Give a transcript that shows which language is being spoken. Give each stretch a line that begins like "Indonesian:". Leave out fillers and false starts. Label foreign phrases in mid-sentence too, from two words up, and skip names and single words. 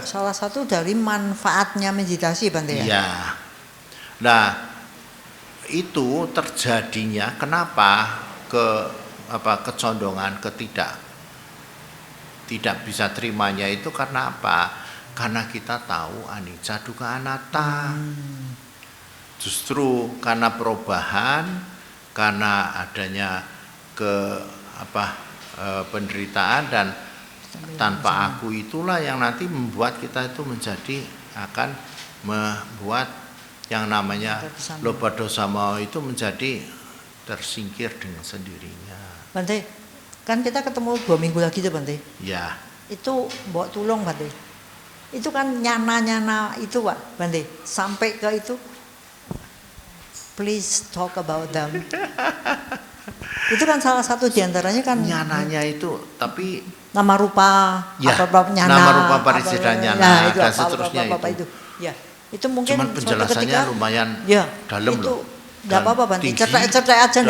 Indonesian: salah satu dari manfaatnya meditasi, Bante ya. iya. Nah, itu terjadinya kenapa kecondongan tidak bisa terimanya itu karena apa? Karena kita tahu
Pali: anicca dukkha anatta.
Indonesian: Justru karena perubahan, karena adanya penderitaan dan tanpa aku itulah yang nanti membuat kita itu akan membuat yang namanya
Pali: loba dosa moha
Indonesian: itu menjadi tersingkir dengan sendirinya. Bante, kan kita ketemu 2 minggu lagi tuh, Bante. Ya, Itu bawa tulung, Bante. Itu kan nyana-nyana itu, Pak, Bante. Sampai ke itu,
English: please talk about them.
Indonesian: Itu kan salah satu diantaranya kan nyananya itu, tapi
Pali: nama rupa,
Indonesian: ya, apa nyana,
Pali: nama rupa parijeda nyana,
Indonesian: itu dan apa, seterusnya apa, itu. Ya, itu mungkin Cuman suatu penjelasannya ketika, lumayan ya, dalam itu loh. enggak apa-apa, Bante. Tinggi Cetek-cetek aja enggak